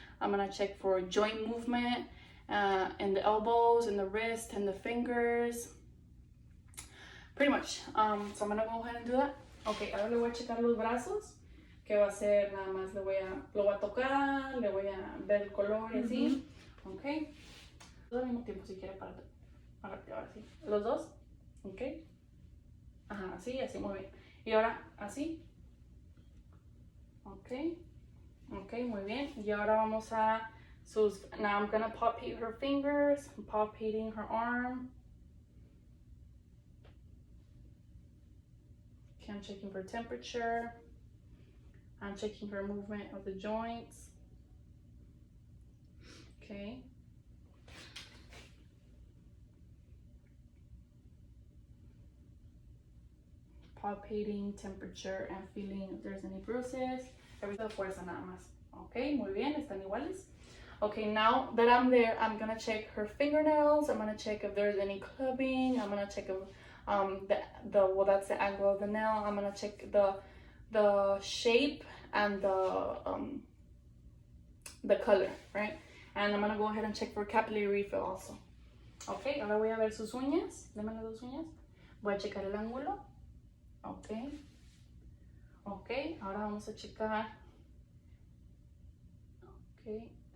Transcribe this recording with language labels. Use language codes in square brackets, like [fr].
[en] I'm gonna check for joint movement in the elbows, in the wrist, and the fingers. Pretty much. So I'm gonna go ahead and do that. [es] Ok, ahora le voy a checar los brazos, que va a ser nada más, lo voy a tocar, le voy a ver el color y así. Ok. Todo al mismo tiempo si quiere para ahora sí. Los dos. Ok. Ajá, así, muy bien. Y ahora así. Ok. Ok, muy bien. Y ahora vamos a [en] now I'm gonna palpate her fingers, I'm palpating her arm. Okay, I'm checking for temperature. I'm checking for movement of the joints. Okay. Palpating temperature and feeling if there's any bruises. [es] Everything fuerza nada más. Okay, muy bien, están iguales. [en] Okay, now that I'm there, I'm gonna check her fingernails. I'm gonna check if there's any clubbing. I'm gonna check if that's the angle of the nail. I'm gonna check the shape and the color, right? And I'm gonna go ahead and check for capillary refill also. [es] Okay, ahora voy a ver sus uñas. Deme las dos uñas. Voy a checar el ángulo. Okay. Okay, ahora vamos a checar. [en] Okay.